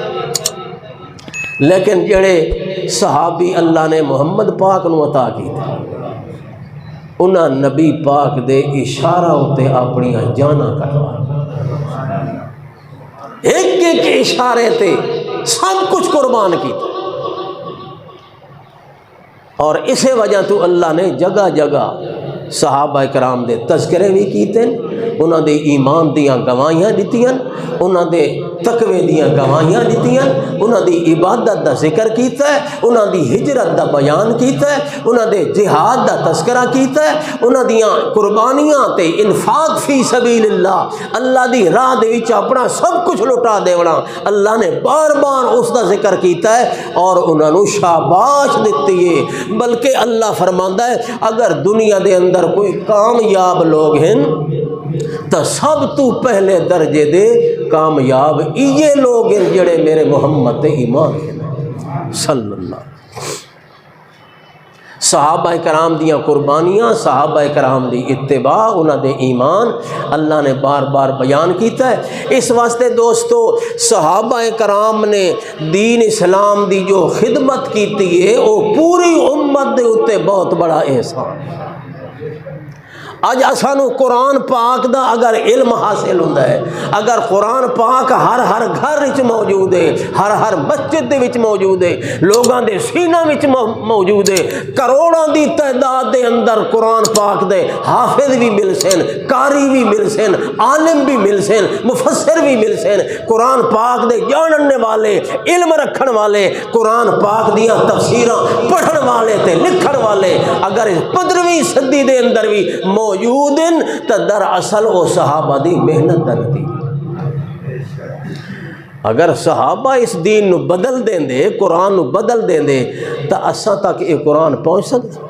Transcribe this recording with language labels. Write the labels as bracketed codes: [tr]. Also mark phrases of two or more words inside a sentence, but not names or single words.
[pa] لیکن جڑے صحابی اللہ نے محمد پاک نو عطا کی تھے انہاں نبی پاک دے اشارہ ہوتے اپنی جانا کروا، ایک ایک اشارے تے سب کچھ قربان کیتا، اور اسے وجہ تو اللہ نے جگہ جگہ صحابہ کرام دے تذکرے بھی کیتے، انہاں دے ایمان دیاں گواہیاں دیتیاں، انہاں دے تقوی دیاں گواہیاں دیتیاں، انہاں دی عبادت دا ذکر کیتا ہے، انہاں دی ہجرت دا بیان کیتا ہے، انہاں دے جہاد دا تذکرہ کیتا ہے، انہاں دیاں قربانیاں تے [ar] انفاق فی سبیل اللہ [pa] دی راہ دے وچ اپنا سب کچھ لٹا دیونا اللہ نے بار بار اس دا ذکر کیتا ہے، اور انہاں نو شاباش دتی ہے۔ بلکہ اللہ فرماندا ہے اگر دنیا دے اندر کوئی کامیاب لوگ ہیں تو سب تو پہلے درجے دے کامیاب یہ لوگ ہیں جڑے میرے محمد تے ایمان ہیں [ar] صلی اللہ۔ [pa] صحابہ کرام دیاں قربانیاں، صحابہ کرام دی اتباع، انہاں دے ایمان اللہ نے بار بار بیان کیتا ہے۔ اس واسطے دوستو صحابہ کرام نے دین اسلام دی جو خدمت کیتی ہے وہ پوری امت دے اتے بہت بڑا احسان ہے۔ اج اسانو قرآن پاک دا اگر علم حاصل ہوندا ہے، اگر قرآن پاک ہر ہر گھر وچ موجود ہے، ہر ہر مسجد دے وچ موجود ہے، لوگاں دے سینہ وچ موجود ہے، کروڑاں دی تعداد دے اندر قرآن پاک دے حافظ بھی مل سن، قاری بھی مل سن، عالم بھی مل سن، مفسر بھی مل سن، قرآن پاک دے جاننے والے، علم رکھن والے، قرآن پاک دیاں تفسیراں پڑھن والے تے لکھن والے اگر 15ویں صدی دے اندر بھی موجود ہیں تو دراصل وہ صحابہ دی محنت دا نتیجہ۔ اگر صحابہ اس دین نو بدل دیں دے، قرآن نو بدل دیں دے تو اساں تک یہ قرآن پہنچ سکتا؟